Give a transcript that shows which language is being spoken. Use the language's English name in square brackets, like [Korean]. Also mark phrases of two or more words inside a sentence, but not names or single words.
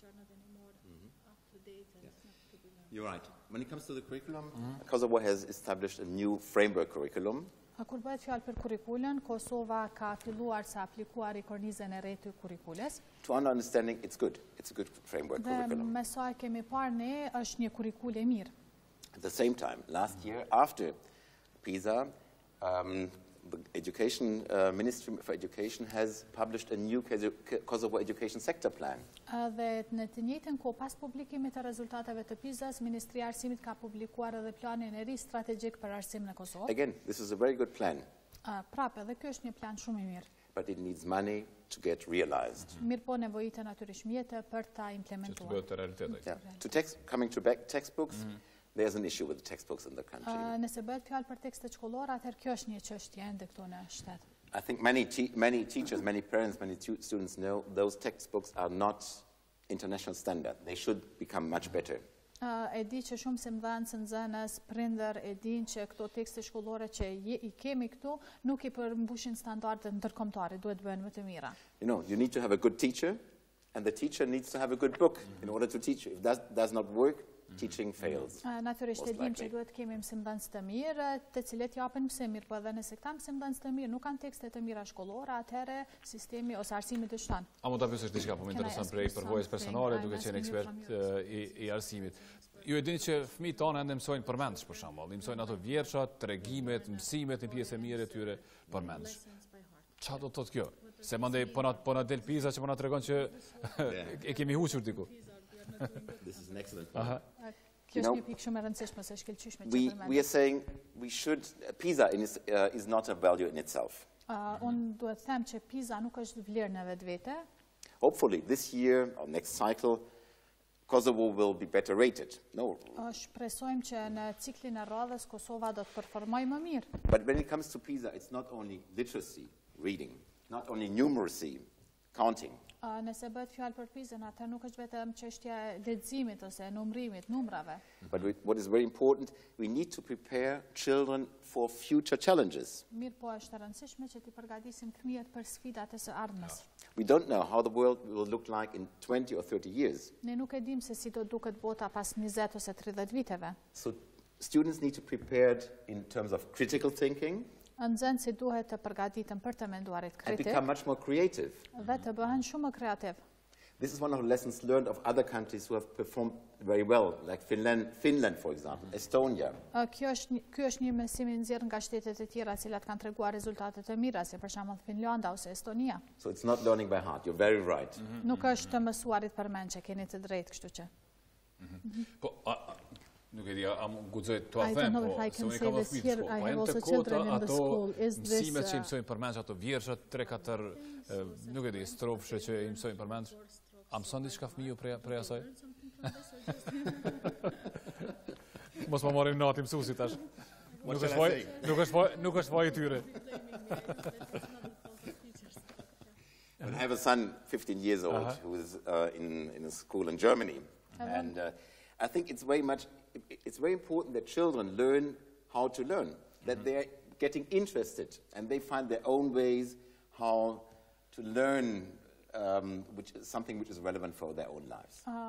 [English] You're right. When it comes to the curriculum, Kosovo has established a new framework curriculum. [Albanian] Kur bëhet fjalë për kurrikulën, Kosova ka filluar sa aplikuar I kornizën e re të kurrikulës. [English] To our understanding, it's good. It's a good framework curriculum. [Albanian] Me sa e kemi parë ne, është një kurrikulë e mirë. [English] At the same time, last year, after PISA, the Education Ministry for Education has published a new Kosovo education sector plan. [Albanian] Dhe në të njëjtën kohë pas publikimit të rezultateve të PISA-s, Ministria e Arsimit ka publikuar edhe planin e ri strategjik për arsim në Kosovë. [English] Again, this is a very good plan. [Albanian] Prapë, edhe ky është një plan shumë I mirë. [English] But it needs money to get realized. [Albanian] Mirë po nevojitet natyrisht mjete për ta implementuar. Që të bëhet të realitet. [English] Coming to textbooks, there's an issue with the textbooks in the country. [Albanian] Nëse bëhet fjalë për tekstet shkollore, atëherë kjo është një çështje ende këtu në shtet. [English] I think many teachers, many parents, many students know those textbooks are not international standard. They should become much better. [Albanian] E di që shumë mësimdhënës, nxënës, prindër e dinë që këto tekste shkollore që I kemi këtu nuk I përmbushin standardet ndërkombëtare, duhet bëhen më të mira. [English] You need to have a good teacher, and the teacher needs to have a good book in order to teach you. If that does not work, teaching fails. [Albanian] Natyrisht e dim që duhet kemi mësimdhënës të mirë, të cilët japin mësim mirë, po edhe nëse këta mësimdhënës të mirë nuk kanë tekste të mira shkollore, atëherë sistemi ose arsimi dështon. A mund ta pyesësh diçka po më intereson prej përvojës personale, duke qenë ekspert I arsimit. Ju e dini që fëmijët tonë ende mësojnë përmendsh për shembull, I mësojnë ato vjershat, tregimet, mësimet në pjesë e mirë të tyre përmendsh. Çfarë do të thotë kjo? Se mandej po na del PISA që po na tregon që e kemi huqur diku. [English] This is an excellent We are saying PISA is not a value in itself. [Albanian] Unë duhet të them që PISA nuk është vlerë në vetvete. [English] Hopefully this year or next cycle Kosovo will be better rated. No. [Albanian] Shpresojmë që në ciklin e radhës Kosova do të performojë më mirë. [English] But when it comes to PISA, it's not only literacy, reading, not only numeracy, counting. [Albanian] Nëse bëhet fjalë për PISA-n, atë nuk është vetëm çështja e leximit ose numrimit, numrave. [English] But what is very important, we need to prepare children for future challenges. [Albanian] Mirë po është e rëndësishme që t'i përgatisim fëmijët për sfidat e së ardhmes. [English] We don't know how the world will look like in 20 or 30 years. [Albanian] Ne nuk e dim se si do duket bota pas 20 ose 30 viteve. [English] So students need to be prepared in terms of critical thinking. [Albanian] Nxënësit duhet të përgatiten për të menduarit kritik. [English] And become much more creative. [Albanian] Dhe të bëhen shumë më kreativ. [English] This is one of the lessons learned of other countries who have performed very well, like Finland, for example, Estonia. [Albanian] Ky është një mësim I nxjerrë nga shtetet e tjera, të cilat kanë treguar rezultate të mira, si për shembull Finlanda ose Estonia. [English] So it's not learning by heart. You're very right. [Albanian] Nuk është të mësuarit përmendje, keni të drejtë, kështu që. Po nuk e di, guxoj të them, po se unë kam fëmijë, po janë të kota ato mësimet që I mësojnë përmendje, ato vjershat 3-4, nuk e di, strofshe që I mësojnë përmendje. A mëson diçka fëmiju prej asaj? Mos më marrim nati mësuesit tash. Nuk është vaj I tyre. [English] I have a son, 15 years old, who is in a school in Germany, and I think it's very important that children learn how to learn, that they are getting interested, and they find their own ways how to learn something which is relevant for their own lives.